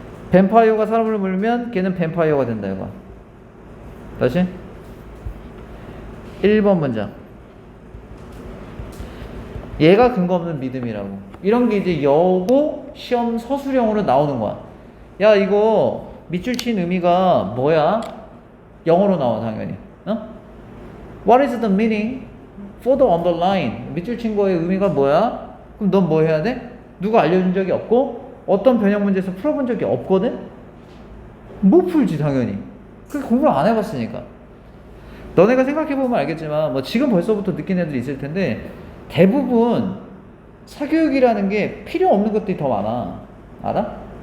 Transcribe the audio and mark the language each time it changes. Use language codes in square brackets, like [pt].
[ko] 뱀파이어가 사람을 물면 걔는 뱀파이어가 된다. 이거 다시 1번 문장. 얘가 근거 없는 믿음이라고. 이런 게 이제 여고 시험 서술형으로 나오는 거야. 야, 이거 밑줄 친 의미가 뭐야? 영어로 나와, 당연히. 어? [en] What is the meaning for the underline? [ko] 밑줄 친 거의 의미가 뭐야? 그럼 넌 뭐 해야 돼? 누가 알려준 적이 없고 어떤 변형 문제에서 풀어본 적이 없거든? 못 풀지, 당연히. 그게 공부를 안 해봤으니까. 너네가 생각해보면 알겠지만 뭐 지금 벌써부터 느낀 애들이 있을 텐데 대부분 사교육이라는 게 필요 없는 것들이 더 많아. 알아?